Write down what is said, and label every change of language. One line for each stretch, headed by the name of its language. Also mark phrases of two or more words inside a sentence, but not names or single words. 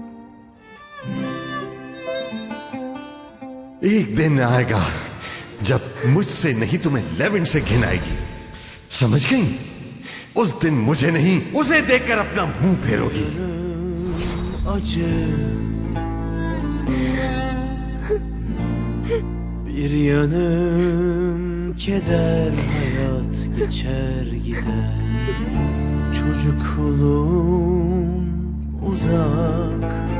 Hindi: एक दिन आएगा जब मुझसे नहीं तुम्हें लेवेंट से घिन आएगी, समझ गई? उस दिन मुझे नहीं उसे देखकर अपना मुंह फेरोगी।
Turkish: Acı bir yanım keder, hayat geçer gider. Çocukluğum uzak.